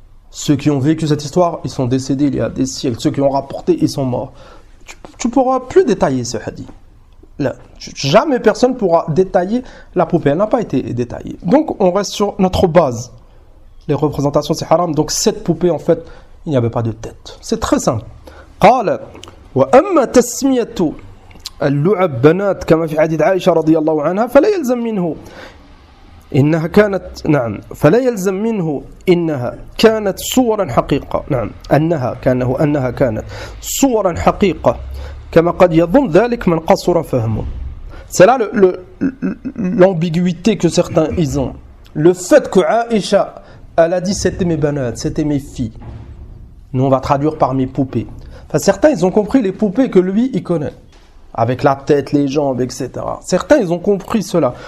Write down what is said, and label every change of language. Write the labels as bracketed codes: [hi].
[fr] Ceux qui ont vécu cette histoire, ils sont décédés il y a des siècles. Ceux qui ont rapporté, ils sont morts. Tu pourras plus détailler ce hadith. Là, jamais personne pourra détailler la poupée. Elle n'a pas été détaillée. Donc, on reste sur notre base. Les représentations, c'est haram. Donc, cette poupée, en fait, il n'y avait pas de tête. C'est très simple. [ar] قال وأما تسمية اللعب بنات كما في حديث عائشة رضي الله عنها فلا يلزم منه إنها كانت نعم فلا يلزم منه إنها كانت صورا حقيقة نعم أنها كانت صورا حقيقة كما قد يظن ذلك من قصر فهمه. [fr] C'est là l'ambiguïté que certains ils ont. Le fait que Aïcha elle a dit c'était mes banats, c'était mes filles. Nous on va traduire par mes poupées. Enfin, certains ils ont compris les poupées que lui il connaît. Avec la tête, les jambes, etc. Certains, ils ont compris cela.